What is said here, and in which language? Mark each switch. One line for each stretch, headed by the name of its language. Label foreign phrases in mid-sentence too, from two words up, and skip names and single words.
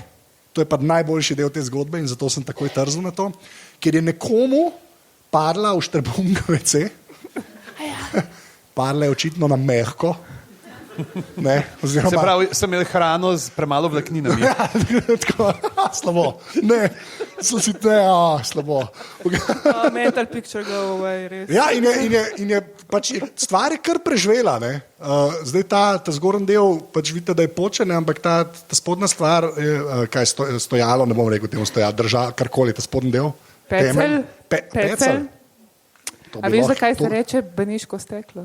Slovenian: To je pa najboljši del te zgodbe in zato sem takoj trzal na to, ker je nekomu padla v Štrbunga WC, padla je očitno na mehko. Ne, oziroma, se pravi, sem imel hrano z premalo vlakninami. Ja, tako, slabo. Ne, slabo.
English: Mental picture go away,
Slovenian: res. Ja, in je pač stvar je kar preživela, ne. Zdaj ta zgornji del, pač vidite, da je počen, ampak ta spodnja stvar, kaj je stojalo, ne bom rekel temu stojalo, drža, karkoli, ta spodnji del. Pecel. A veš, zakaj se reče beneško steklo?